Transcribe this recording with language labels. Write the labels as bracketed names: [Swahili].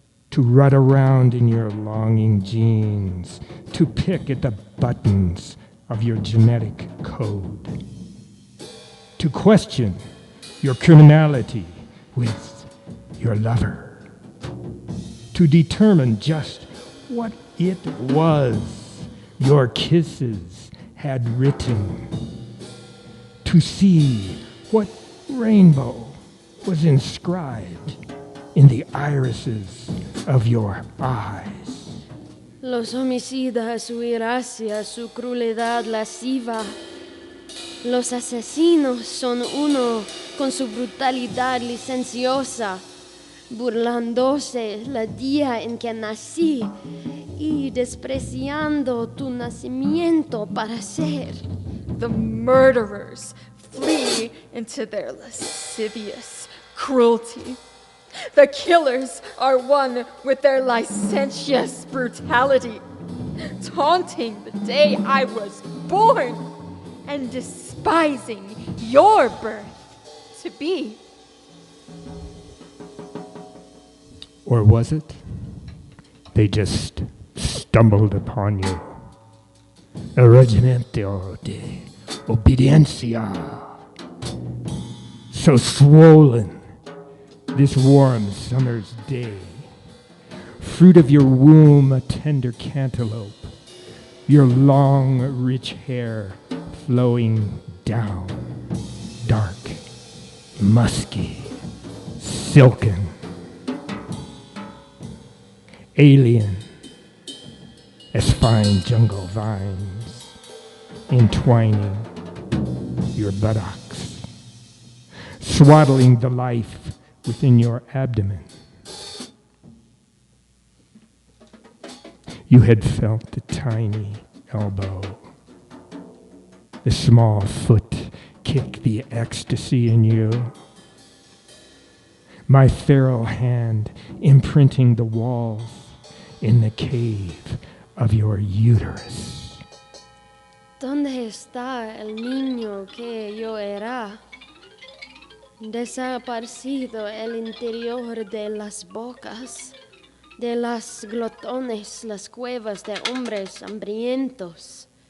[English] to rut around in your longing genes, to pick at the buttons of your genetic code, to question your criminality with your lover, to determine just what it was your kisses had written, to see what rainbow was inscribed in the irises of your eyes. [Spanish] Los homicidas huirán hacia su crueldad lasciva. Los asesinos son uno con su brutalidad licenciosa, burlándose la día en que nací y despreciando tu nacimiento para ser. [English] The murderers flee into their lascivious cruelty. The killers are one with their licentious brutality, taunting the day I was born and despising your birth to be. Or was it? They just stumbled upon you. [Spanish] El regimiento de obediencia. [English] So swollen this warm summer's day. Fruit of your womb, a tender cantaloupe. Your long, rich hair flowing down. Dark, musky, silken. Alien as fine jungle vines entwining your buttocks, swaddling the life within your abdomen. You had felt the tiny elbow, the small foot kick the ecstasy in you. My feral hand imprinting the walls in the cave of your uterus. [Spanish] ¿Dónde está el niño que yo era? Desaparecido el interior de las bocas, de las glotones, las cuevas de hombres hambrientos.